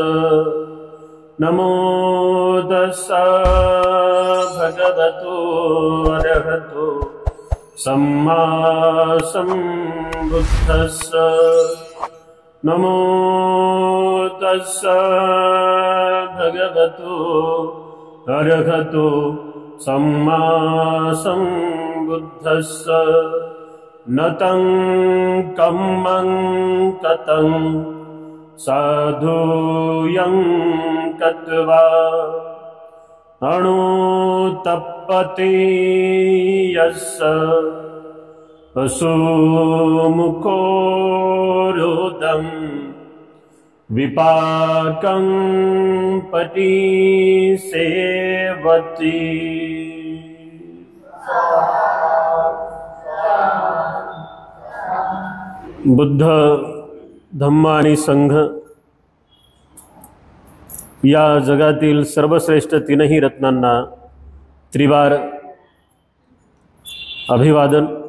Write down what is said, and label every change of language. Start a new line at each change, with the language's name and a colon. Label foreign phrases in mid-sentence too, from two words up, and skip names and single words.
Pali: नमो तस्सा भगवतो अरहतो सम्मा सम्बुद्धस्स। नमो तस्सा भगवतो अरहतो सम्मा सम्बुद्धस्स। न तं कम्मं कतं साधुयं कत्वा अणुतप्पति यस्य असुमुखो रुदं विपाकं पति सेवति।
Marathi: बुद्ध, धम्म आणि संघ या जगातील सर्वश्रेष्ठ तीनही रत्नांना त्रिवार अभिवादन।